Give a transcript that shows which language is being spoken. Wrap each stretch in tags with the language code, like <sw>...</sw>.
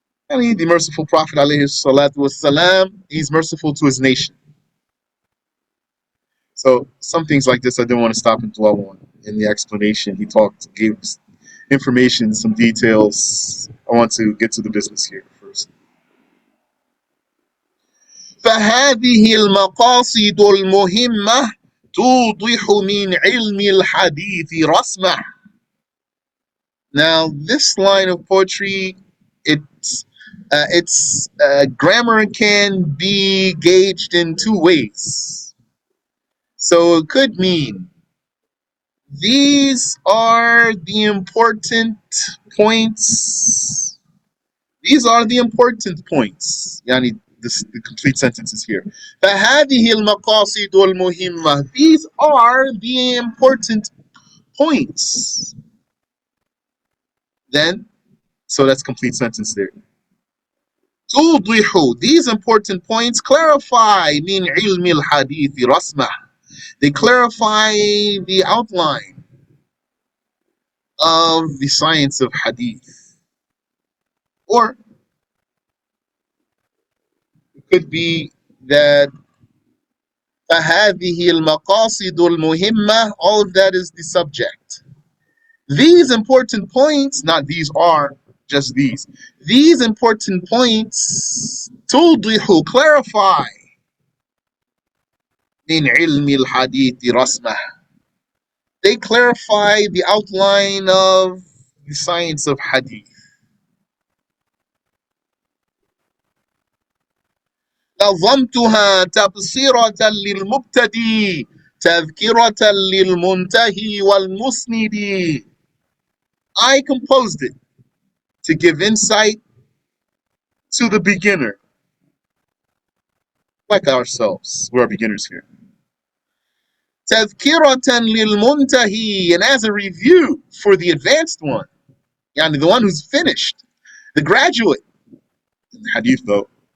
<en>And the merciful Prophet alayhi salatu wasalam, he's merciful to his nation. So some things like this I didn't want to stop and dwell on. In the explanation, he gave information, some details. I want to get to the business here first.</en> <ar>فهذه المقاصد المهمة توضح من علم الحديث رسمه.</ar> <en>Now this line of poetry, its grammar can be gauged in two ways. So it could mean these are the important points. These are the important points. Yani, the complete sentence is here.</en> <ar>فهذه المقاصد المهمة.</ar> <en>These are the important points. Then, so that's complete sentence there.</en> <ar>توضح,</ar> <en>these important points clarify</en> <ar>من علم الحديث رسمه.</ar> <en>They clarify the outline of the science of hadith. Or it could be that</en> <ar>فهذه المقاصد المهمة,</ar> <en>all of that is the subject. These important points, not these are, just these. These important points</en> <ar>توضح,</ar> <en>clarify</en> <ar>من علم الحديث رسمه.</ar> <en>They clarify the outline of the science of hadith.</en> <ar>نظمتها تبصرة للمبتدئ تذكرة للمنتهي والمسند.</ar> <en>I composed it to give insight to the beginner, like ourselves. We're beginners here.</en> <ar>تذكرة للمنتهي,</ar> <en>and as a review for the advanced one, yani the one who's finished, the graduate in hadith though.</en>